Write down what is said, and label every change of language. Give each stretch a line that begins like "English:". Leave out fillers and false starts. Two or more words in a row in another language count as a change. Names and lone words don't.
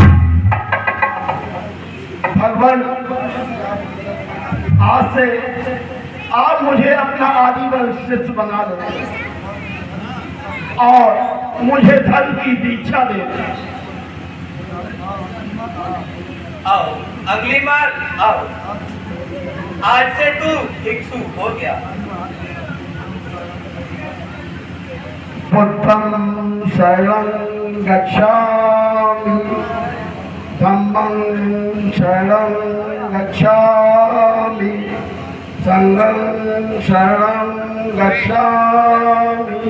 Hindi: भगवान आज से आप मुझे अपना आजीवन शिष्य बना लो और मुझे धर्म की दीक्षा दे। आओ अंगुलीमाल, आओ। आज से तू भिक्षु हो गया।
Pali: बुद्धं शरणं गच्छामि, धम्मं शरणं गच्छामि, संघं शरणं गच्छामि।